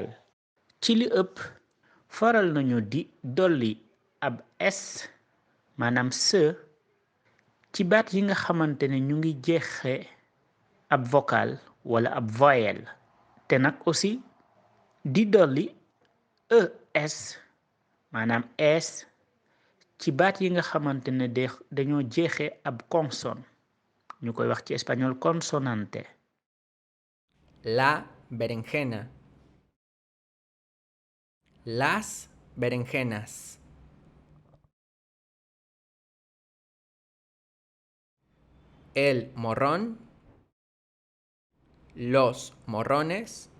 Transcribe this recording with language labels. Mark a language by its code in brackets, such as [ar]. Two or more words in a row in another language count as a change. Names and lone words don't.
[wo] ci li ëpp faral nañu di dolli ab s maanaam se ci baat yi nga xamante ne ñu ngi jeexe ab vocal wala ab voyelle te nag aussi di dolli es maanaam s ci baat yi nga xamante ne dañoo jeexe ab consonne ñu koy wax ci espagnol consonante. [es] La berenjena, las berenjenas, el morrón, los morrones,